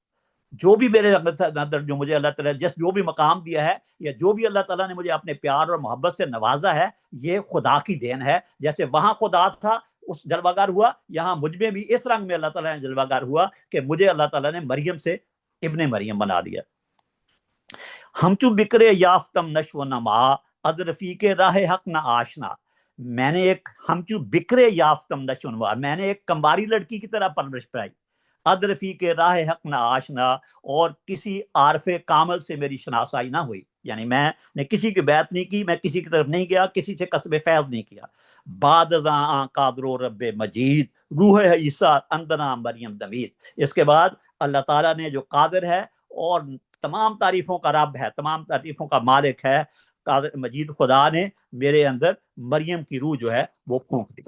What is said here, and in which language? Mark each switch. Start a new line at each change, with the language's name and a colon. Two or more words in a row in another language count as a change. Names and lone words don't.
Urdu: جو بھی میرے اندر جو مجھے اللہ تعالیٰ جو بھی مقام دیا ہے، یا جو بھی اللہ تعالیٰ نے مجھے اپنے پیار اور محبت سے نوازا ہے، یہ خدا کی دین ہے۔ جیسے وہاں خدا تھا، اس جلوہ گر ہوا، یہاں مجھ میں بھی اس رنگ میں اللہ تعالیٰ نے جلوہ گر ہوا کہ مجھے اللہ تعالیٰ نے مریم سے ابن مریم بنا دیا۔
Persian: ہم چو بکرے یافتم نشو و نما، از رفیق راہ حق نہ آشنا،
Urdu: میں نے ایک
Persian: ہم چو بکرے یافتم نشو و نما،
Urdu: میں نے ایک کمباری لڑکی کی طرح پرورش پائی، ادرفی کے
Persian: راہ حق نہ آشنا،
Urdu: اور کسی عارف کامل سے میری شناسائی نہ ہوئی، یعنی میں نے کسی کی بیعت نہیں کی، میں کسی کی طرف نہیں گیا، کسی سے کسب فیض نہیں کیا۔
Persian: بعد ازاں قادر و رب مجید روح عیسیٰ اندنا مریم دمید،
Urdu: اس کے بعد اللہ تعالیٰ نے جو قادر ہے اور تمام تعریفوں کا رب ہے، تمام تعریفوں کا مالک ہے، قادر مجید خدا نے میرے اندر مریم کی روح جو ہے وہ پھونک دی۔